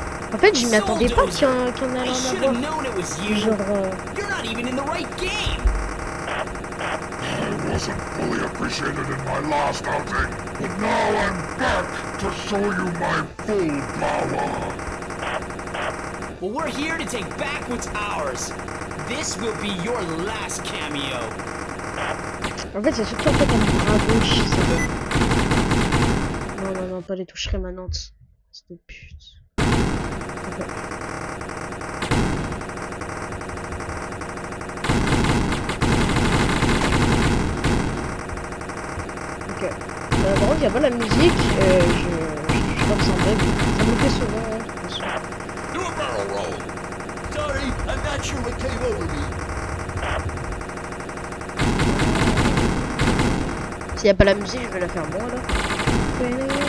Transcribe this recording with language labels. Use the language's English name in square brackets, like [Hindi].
[French] En fait, je m'y attendais pas qu'il y en allait en avoir. Genre. [English] I wasn't fully appreciated in my last outing, but now I'm back to show you my full power. Well, we're here to take back what's ours. This will be your last cameo. [French] En fait, c'est surtout en fait un bras gauche. Non, non, non, pas les touches rémanentes. C'est de pute. Okay. Ok. Par contre, il n'y a pas la musique. Je crois que c'est en bug. Ça me fait souvent, hein, de toute façon. [English] Do a barrel roll. Sorry, I'm not sure what came over me. [French] S'il n'y a pas la musique, je vais la faire moi là.